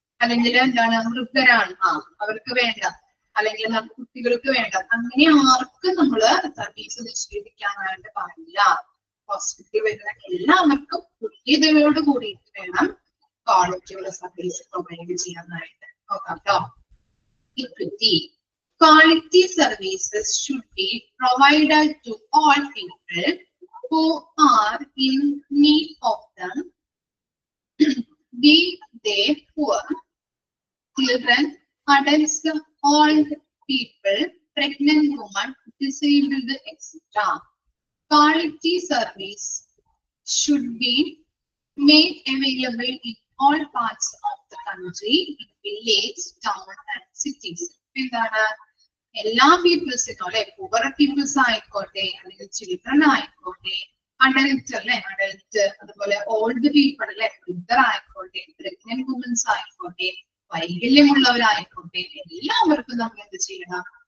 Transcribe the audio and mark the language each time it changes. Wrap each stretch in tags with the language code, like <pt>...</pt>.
<ml>അല്ലെങ്കിൽ എന്താണ്, വൃദ്ധരാണ് അവർക്ക് വേണ്ട, അല്ലെങ്കിൽ നമുക്ക് കുട്ടികൾക്ക് വേണ്ട, അങ്ങനെ ആർക്കും നമ്മള് സർവീസ് നിഷേധിക്കാനായിട്ട് പാടില്ല. ഹോസ്പിറ്റലിൽ വരുന്ന എല്ലാവർക്കും തുല്യതയോട് കൂടിയിട്ട് വേണം ക്വാളിറ്റിയുള്ള സർവീസ് പ്രൊവൈഡ് ചെയ്യാനായിട്ട്. നോക്കാം കേട്ടോ. Equity.</ml> <en>Quality services should be provided to all people who are in need of them, be they poor, children, adults, old people, pregnant women, disabled, etc. Quality service should be made available in all parts of the country, in village, town, and cities.</en> <ml>എന്താണ്, എല്ലാ പീപ്പിൾസിനും അല്ലെ, poor people's ആയിക്കോട്ടെ, അല്ലെങ്കിൽ children ആയിക്കോട്ടെ, adult അല്ലെ, adult, അതുപോലെ old people അല്ലെ, വൃദ്ധർ ആയിക്കോട്ടെ, പ്രഗ്നന്റ് വുമൻസ് ആയിക്കോട്ടെ, വൈകല്യമുള്ളവരായിക്കോട്ടെ, എല്ലാവർക്കും നമ്മൾ എന്ത് ചെയ്യണം?</ml>